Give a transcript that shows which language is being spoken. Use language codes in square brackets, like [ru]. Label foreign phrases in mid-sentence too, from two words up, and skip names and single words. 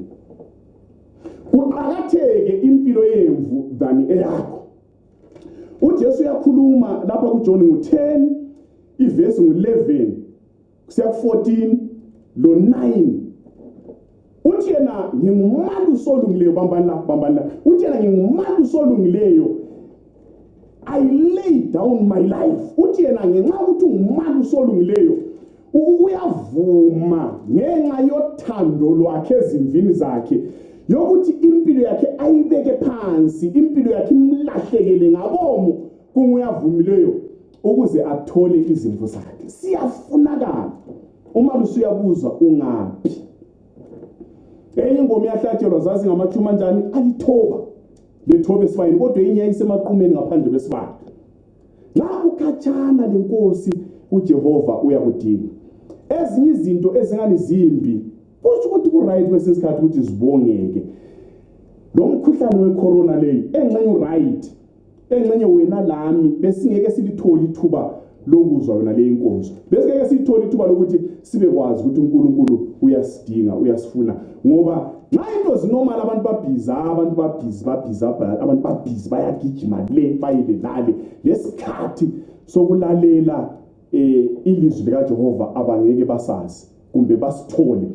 [nd] Kuqakatheke impilo yemvu than eyakho. uJesu uyakhuluma lapha kuJohn 10 ivesi 11 kusiya ku14 lo 9. Uthi yena ngingumalusi olungileyo bambana. Uthi yena ngingumalusi olungileyo. [en] I lay down my life. [nd] Uthi yena ngenxa ukuthi ungumalusi olungileyo uyavuma ngenxa yothando lwakhe ezimvini zakhe yokuthi impilo yakhe ayibeke phansi, impilo yakhe imlahlekele ngabomo kunguyavumileyo ukuze athole izimvu zakhe. Siyafunakala umalusi uyabuza ungaphi. Ingoma yahlatshelwa zazi ngamachuma njani alithoba lethobe esibayeni kodwa inye isemaqhumeni ngaphandle kwesibaya. La ukhatshana lenkosi uJehova uyakudinga. Ezinye izinto ezingani zimbi kusho ukuthi ku right kwesesikhathi ukuthi zibongeke. Lo mkhuhlane wecorona leyi engxenye right engxenye wena lami besingeke silitholi ithuba lokuzwa yona le inkonzo. Besingeke silitholi ithuba lokuthi sibe kwazi ukuthi uNkulunkulu uyasidinga uyasifuna ngoba nxa into zinormal abantu babhizi bayagijima le bayile lale lesikhathi sokulalela ilizwi lika Jehova abangeke basazi kumbe basithole.